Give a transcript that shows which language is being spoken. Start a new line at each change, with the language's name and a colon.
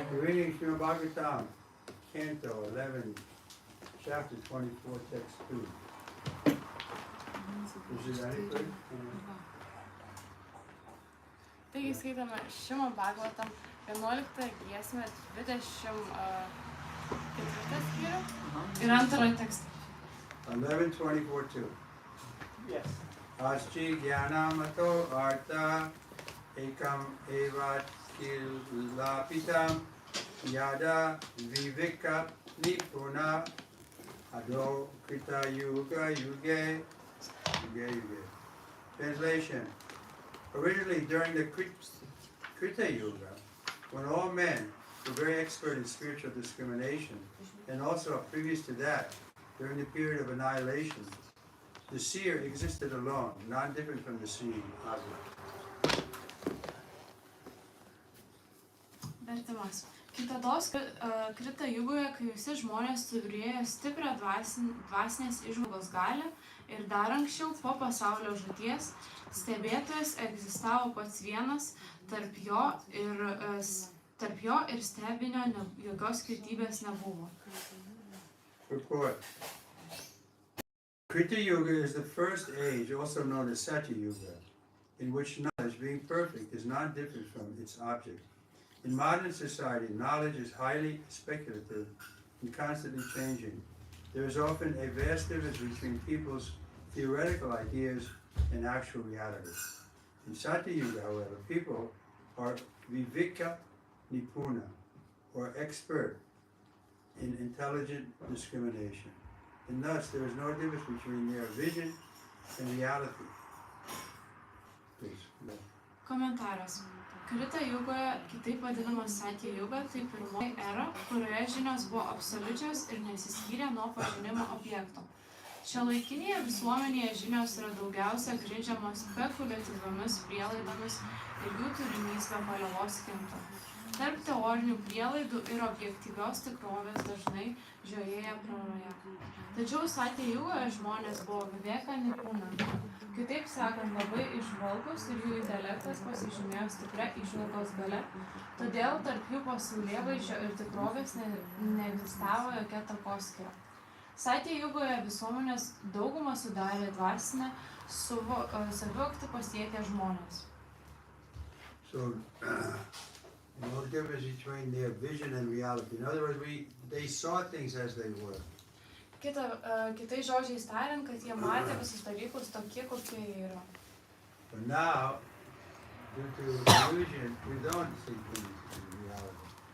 English: Reading from Bhagavatam, Canto 11, Chapter 24, Text 2. Is it adequate?
Lithuanian: Taigi skaitome Šimo Bhagavatam 11 giesmę 24 skyrių ir antrą tekstą.
Sanskrit: 11:24-2. Yes. Aschi Jnanamato Artha Ekam Evat Kilapitam Yada Viveka Nipuna Ado Krita Yuga Yuge.
English: Translation. Originally during the Krita Yuga, when all men were very expert in spiritual discrimination, and also previous to that, during the period of annihilation, the seer existed alone, not different from the seeing object.
Lithuanian: Vertimas. Kitados Krita Jugoje, kai visi žmonės turėjo stiprią dvasinės įžvalgos galią ir dar anksčiau po pasaulio žūties, stebėtojas egzistavo pats vienas, tarp jo ir stebinio jokios skirtybės nebuvo.
English: Report. Krita Yuga is the first age, also known as Satya Yuga, in which knowledge, being perfect, is not different from its object. In modern society, knowledge is highly speculative and constantly changing. There is often a vast difference between people's theoretical ideas and actual reality. In Satya Yuga, however, people are viveka nipuna, or expert in intelligent discrimination. And thus, there is no difference between their vision and reality. Please, no.
Lithuanian: Komentaras. Krita Jugoje, kitaip vadinamas Satya Yuga, tai pirmoji era, kurioje žinios buvo absoliučios ir nesiskyrė nuo pažinimo objekto. Šiuolaikinėje visuomenėje žinios yra daugiausia grindžiamos spekuliatyviomis prielaidomis ir jų turinys be paliovos kinta. Tarp teorinių prielaidų ir objektyvios tikrovės dažnai žiojėja praraja. Tačiau Satya Jugoje žmonės buvo viveka nipuna. Kitaip sakant, labai įžvalgūs ir jų intelektas pasižymėjo stipria įžvalgos galia, todėl tarp jų pasaulėvaizdžio ir tikrovės neegzistavo jokia takoskyra. Satya Jugoje visuomenės daugumą sudarė dvasinę savivoktį pasiekę žmonės.
English: So, no difference between their vision and reality. In other words, they saw things as they were.
Lithuanian: Kitais žodžiais tariant, kad jie matė visus dalykus tokie, kokie jie yra.
English: But now, due to illusion, we don't see things in reality.